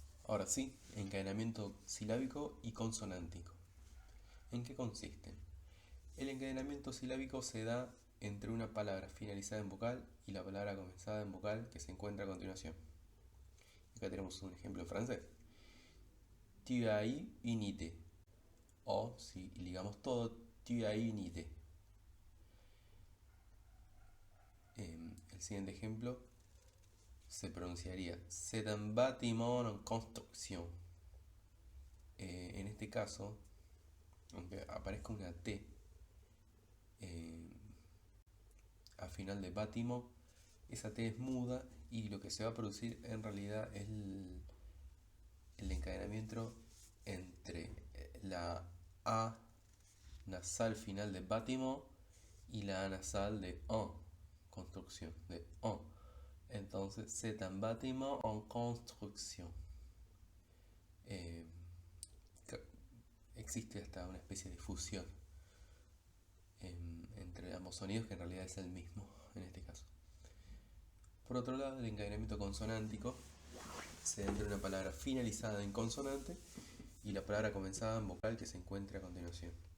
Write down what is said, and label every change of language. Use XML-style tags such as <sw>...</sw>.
<es>Ahora sí, encadenamiento silábico y consonántico. ¿En qué consisten? El encadenamiento silábico se da entre una palabra finalizada en vocal y la palabra comenzada en vocal que se encuentra a continuación. Acá tenemos un ejemplo en francés.</es> <fr>Tu as une idée.</fr> <es>O, si ligamos todo,</es> <fr>tu as une idée.</fr> <es>El siguiente ejemplo se pronunciaría</es> <fr>c'est un bâtiment en construction.</fr> <es>En este caso, aunque aparezca una T al final de bâtiment, esa T es muda y lo que se va a producir en realidad es el encadenamiento entre la A nasal final de bâtiment y la A nasal de en construcción, de en. Entonces, c'est un bâtiment en construction. Existe hasta una especie de fusión entre ambos sonidos, que en realidad es el mismo en este caso. Por otro lado, el encadenamiento consonántico se da entre una palabra finalizada en consonante y la palabra comenzada en vocal que se encuentra a continuación.</es>